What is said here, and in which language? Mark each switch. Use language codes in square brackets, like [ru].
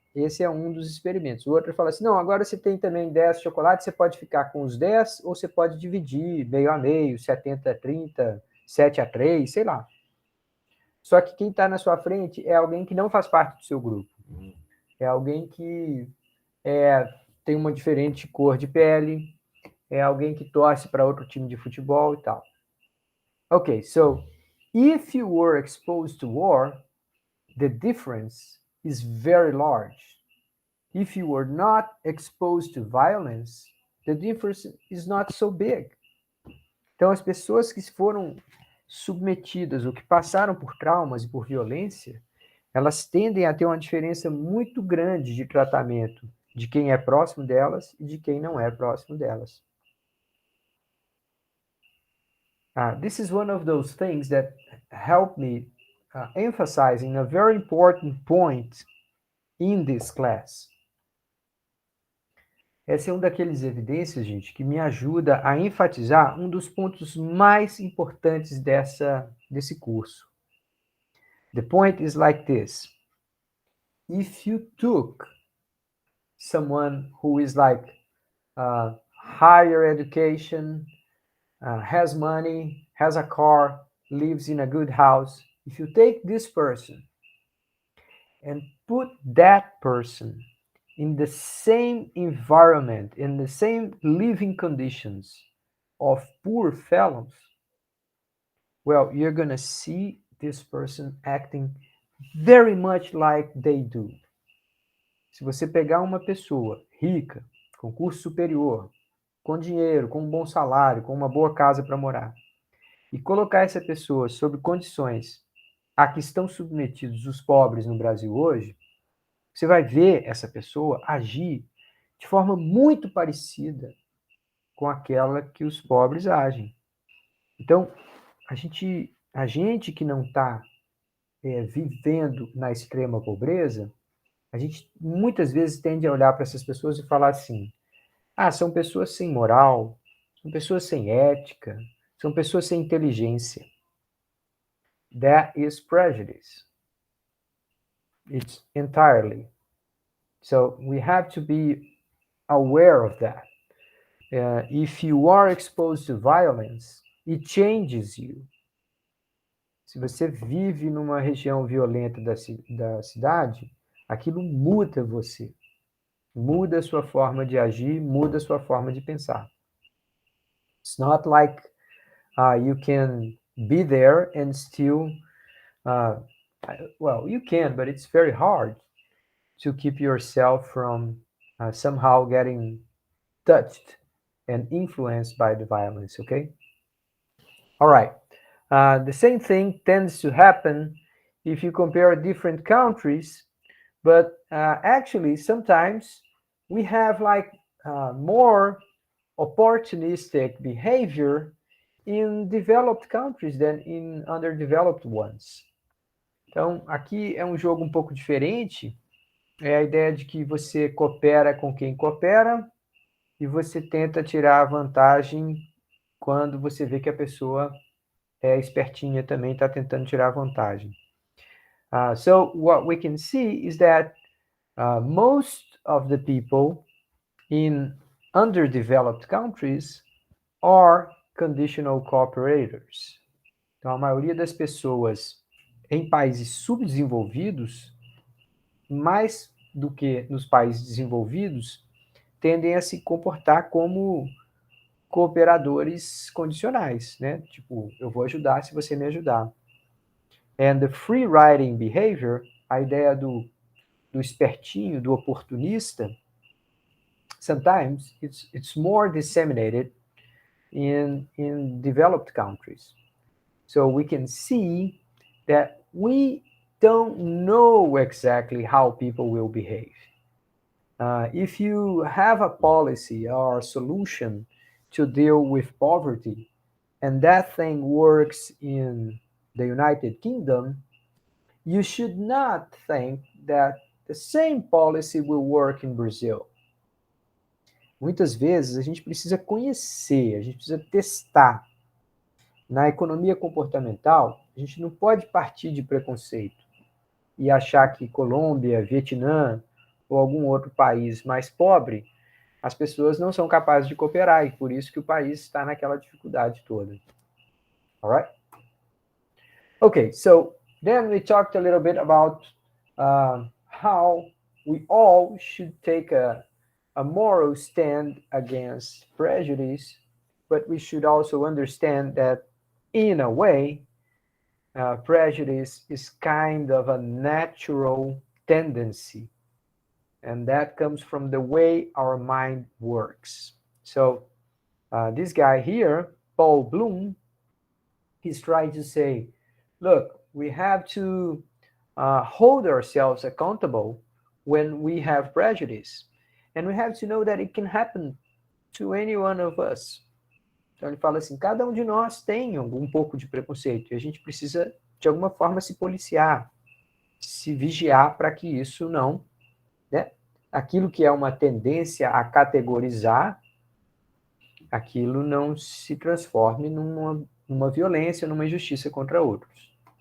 [pt] Esse é um dos experimentos. O outro fala assim, não, agora você tem também 10 chocolates, você pode ficar com os 10, ou você pode dividir meio a meio, 70-30, 7-3, sei lá. Só que quem está na sua frente é alguém que não faz parte do seu grupo. É alguém que tem uma diferente cor de pele, é alguém que torce para outro time de futebol e tal. [en] Okay, so if you were exposed to war, the difference is very large. If you were not exposed to violence, the difference is not so big. [pt] Então, as pessoas que foram submetidas ou que passaram por traumas e por violência, elas tendem a ter uma diferença muito grande de tratamento de quem é próximo delas e de quem não é próximo delas. [en] This is one of those things that help me emphasizing a very important point in this class. [pt] Essa é uma daqueles evidências, gente, que me ajuda a enfatizar um dos pontos mais importantes desse curso. [en] The point is like this. If you took someone who is like higher education, has money, has a car, lives in a good house, if you take this person and put that person in the same environment, in the same living conditions of poor fellows, well, you're going to see this person acting very much like they do. [pt] Se você pegar uma pessoa rica, com curso superior, com dinheiro, com um bom salário, com uma boa casa para morar, e colocar essa pessoa sob condições a que estão submetidos os pobres no Brasil hoje, você vai ver essa pessoa agir de forma muito parecida com aquela que os pobres agem. Então, a gente que não está vivendo na extrema pobreza, a gente muitas vezes tende a olhar para essas pessoas e falar assim, são pessoas sem moral, são pessoas sem ética, são pessoas sem inteligência. [en] That is prejudice. It's entirely. So we have to be aware of that. If you are exposed to violence, it changes you. [pt] Se você vive numa região violenta da cidade, aquilo muda você. Muda a sua forma de agir, muda a sua forma de pensar. [en] It's not like you can be there and still, well, you can, but it's very hard to keep yourself from somehow getting touched and influenced by the violence, okay? All right. The same thing tends to happen if you compare different countries, but actually sometimes we have like more opportunistic behavior in developed countries than in underdeveloped ones. [pt] Então, aqui é um jogo um pouco diferente. É a ideia de que você coopera com quem coopera e você tenta tirar a vantagem quando você vê que a pessoa é espertinha também, está tentando tirar a vantagem. [en] So what we can see is that most of the people in underdeveloped countries are conditional cooperators. [pt] Então, a maioria das pessoas em países subdesenvolvidos, mais do que nos países desenvolvidos, tendem a se comportar como cooperadores condicionais, né? Tipo, eu vou ajudar se você me ajudar. [en] And the free riding behavior, [pt] a ideia do espertinho, do oportunista, [en] sometimes it's more disseminated in developed countries. So we can see that we don't know exactly how people will behave. If you have a policy or a solution to deal with poverty, and that thing works in the United Kingdom, you should not think that the same policy will work in Brazil. [pt] Muitas vezes a gente precisa conhecer, a gente precisa testar. Na economia comportamental, a gente não pode partir de preconceito e achar que Colômbia, Vietnã ou algum outro país mais pobre, as pessoas não são capazes de cooperar e por isso que o país está naquela dificuldade toda. [en] All right? Okay, so then we talked a little bit about how we all should take a moral stand against prejudice, but we should also understand that in a way, prejudice is kind of a natural tendency, and that comes from the way our mind works. So this guy here, Paul Bloom, he's trying to say, look, we have to hold ourselves accountable when we have prejudice. And we have to know that it can happen to any one of us. [pt] Então ele fala assim, cada um de nós tem um pouco de preconceito e a gente precisa, de alguma forma, se policiar, se vigiar para que isso não, né? Aquilo que é uma tendência a categorizar, aquilo não se transforme numa violência, numa injustiça contra outros.